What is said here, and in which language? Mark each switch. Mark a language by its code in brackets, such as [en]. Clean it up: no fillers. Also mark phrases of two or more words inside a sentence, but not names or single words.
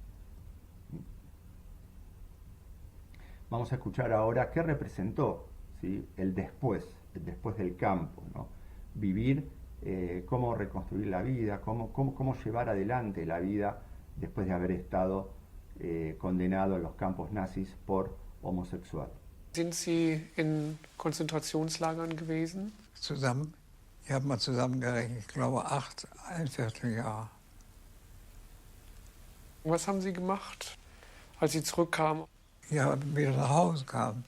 [es] Vamos a escuchar ahora qué representó, ¿sí? el después del campo, ¿no? Vivir, cómo reconstruir la vida, cómo llevar adelante la vida después de haber estado condenado en los campos nazis por homosexual. [de] Sind Sie in Konzentrationslagern gewesen? Zusammen, ich habe mal zusammengerechnet, ich glaube 8, ein Vierteljahr. Was haben Sie gemacht, als Sie zurückkamen? Ja, wieder nach Hause kam.